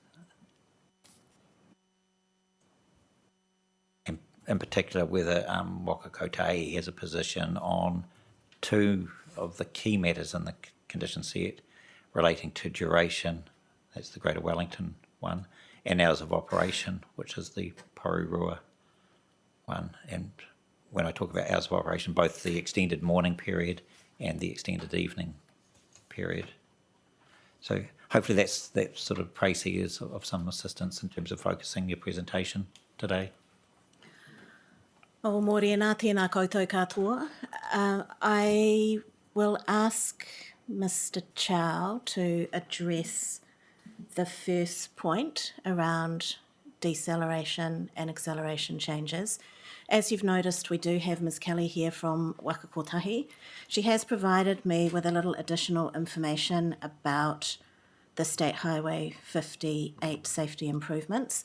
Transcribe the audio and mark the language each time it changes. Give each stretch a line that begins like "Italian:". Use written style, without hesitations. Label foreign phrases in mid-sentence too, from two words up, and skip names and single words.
English: In particular, whether Waka Kotahi has a position on two of the key matters in the condition set relating to duration, that's the Greater Wellington one, and hours of operation, which is the Porirua one. And when I talk about hours of operation, both the extended morning period and the extended evening period. So hopefully that sort of précis is of some assistance in terms of focusing your presentation today.
Māori: O morena, tēnā koutou katoa.
English: I will ask Mr. Chow to address the first point around deceleration and acceleration changes. As you've noticed, we do have Ms. Kelly here from Waka Kotahi. She has provided me with a little additional information about the State Highway 58 safety improvements.